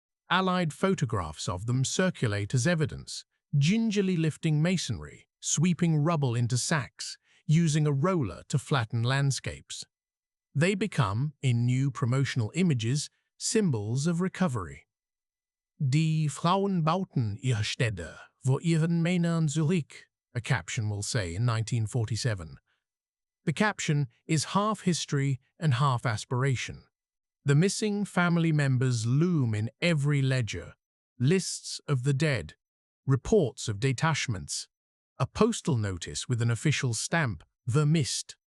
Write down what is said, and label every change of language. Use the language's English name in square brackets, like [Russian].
[English] Allied photographs of them circulate as evidence, gingerly lifting masonry, sweeping rubble into sacks, using a roller to flatten landscapes. They become, in new promotional images, symbols of recovery. [German] Die Frauen bauten ihre Städte vor ihren Männern zurück, [English] a caption will say in 1947. The caption is half history and half aspiration. The missing family members loom in every ledger, lists of the dead, reports of detachments, a postal notice with an official stamp, vermisst.